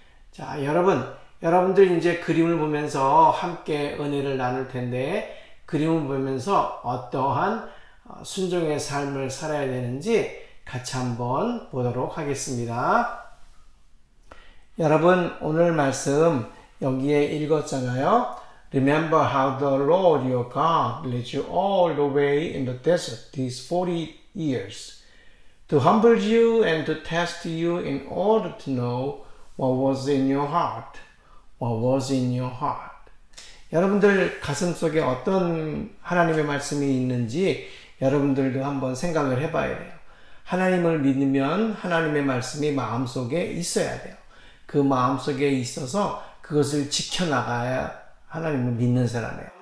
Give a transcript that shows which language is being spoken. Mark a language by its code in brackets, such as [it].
[ko] 자, 여러분들 이제 그림을 보면서 함께 은혜를 나눌 텐데 그림을 보면서 어떠한 순종의 삶을 살아야 되는지 같이 한번 보도록 하겠습니다. 여러분 오늘 말씀 여기에 읽었잖아요. [en] Remember how the Lord your God led you all the way in the desert these 40 years to humble you and to test you in order to know what was in your heart. What was in your heart. [ko] 여러분들 가슴속에 어떤 하나님의 말씀이 있는지 여러분들도 한번 생각을 해봐야 돼요. 하나님을 믿으면 하나님의 말씀이 마음속에 있어야 돼요. 그 마음속에 있어서 그것을 지켜나가야 하나님을 믿는 사람이에요.